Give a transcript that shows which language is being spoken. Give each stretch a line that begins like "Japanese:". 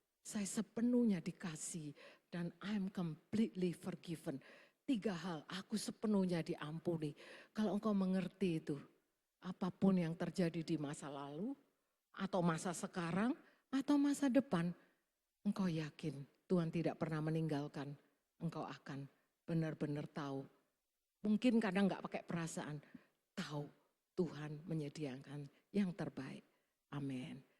Indonesian: Saya sepenuhnya dikasih.
English: Dan I'm completely forgiven.
Indonesian: 3 hal, aku sepenuhnya diampuni. Kalau engkau mengerti itu, apapun yang terjadi di masa lalu, atau masa sekarang, atau masa depan, engkau yakin Tuhan tidak pernah meninggalkan. Engkau akan benar-benar tahu. Mungkin kadang enggak pakai perasaan, tahu Tuhan menyediakan yang terbaik. Amin.